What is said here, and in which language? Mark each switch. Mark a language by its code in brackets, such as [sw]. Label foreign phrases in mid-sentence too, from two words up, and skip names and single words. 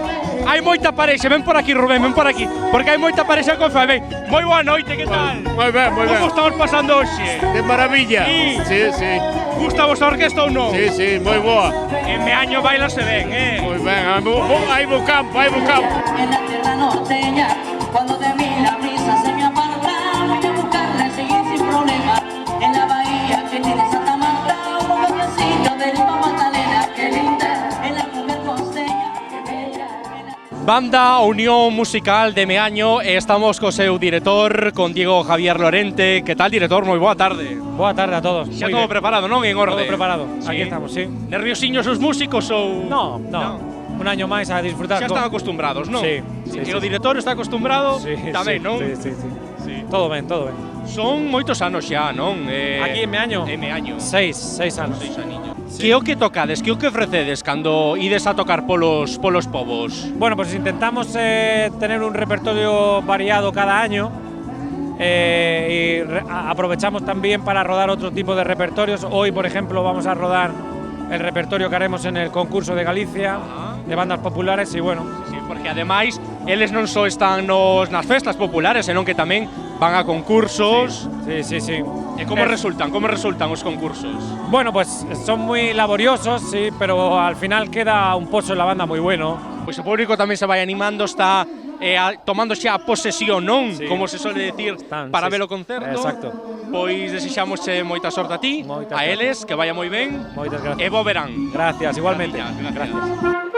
[gl] Hai moita parexa, ven por aquí, Rubén, ven por aquí. Porque hai moita parexa con Fabén. Moi boa noite, que tal? Moi ben. Como estamos pasando hoxe? [es] De maravilla. [gl] Sí. Gusta vos a orquesta ou non? Sí, moi boa. En Meaño bailase ben, Moi ben, hai bo campo. [es] En la tierra norteña, cuando de mí la brisa se me aparta, voy a buscarle seguir sin problema. En la bahía que tiene Santa Marta, un bailecillo de Lima Magdalena, qué linda, en la mujer costeña, qué bella. [gl] Banda Unión Musical de Meaño, estamos co seu director, con Diego Javier Lorente. Que tal, director? Moi boa tarde. Boa tarde a todos. Xa todo preparado, non? En orde. Todo preparado. Sí. Aquí estamos, sí. Nerviosiños os músicos ou...? [es] No. Un año máis a disfrutar. [gl] Xa están acostumbrados, non? Sí. E o director está acostumbrado tamén, non? Sí. Todo ben. Son moitos anos xa, non? Aquí en Meaño? En Meaño. 6 anos. 6 aniños. Que o que tocades, que o que ofrecedes cando ides a tocar polos povos? [es] Bueno, pues intentamos tener un repertorio variado cada año y aprovechamos también para rodar otro tipo de repertorios. Hoy, por ejemplo, vamos a rodar el repertorio que haremos en el concurso de Galicia de bandas populares y bueno. [gl] Sí, porque ademais eles non só están nas festas populares, senón que tamén van a concursos. Sí. E como resultan os concursos? [es] Bueno, pues son muy laboriosos, sí, pero al final queda un pozo en la banda muy bueno. [gl] Pois o público tamén se vai animando, está tomando xa a posesión, non? Sí. Como se suele decir, para ver o concerto. Exacto. Pois desexámosche moita sorte a ti, a eles, que vaya moi ben. Moitas gracias. E bo verán. [es] Gracias, igualmente. Gracias.